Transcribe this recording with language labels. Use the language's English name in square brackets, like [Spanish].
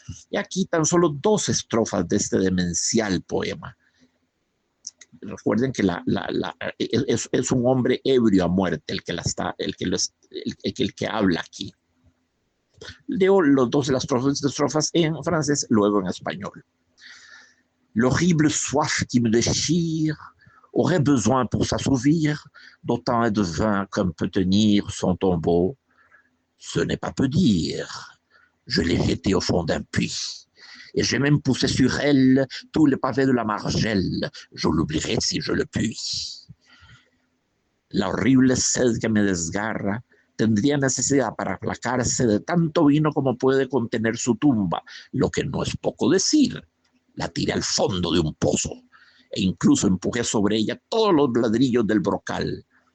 [Spanish] Y aquí tan solo 2 estrofas de este demencial poema. Recuerden que es un hombre ebrio a muerte el que habla aquí. Leo los 2 de las estrofas en francés, luego en español. [French] L'horrible soif qui me déchire aurait besoin pour s'assouvir d'autant de vin comme peut tenir son tombeau. Ce n'est pas peu dire. Je l'ai jeté au fond d'un puits. Et j'ai même poussé sur elle tous les pavés de la margelle. Je l'oublierai si je le puis. [Spanish] La horrible sed que me desgarra tendría necesidad para aplacarse de tanto vino como puede contener su tumba, lo que no es poco decir. La tiré al fondo de un pozo e incluso empujé sobre ella todos los ladrillos del brocal.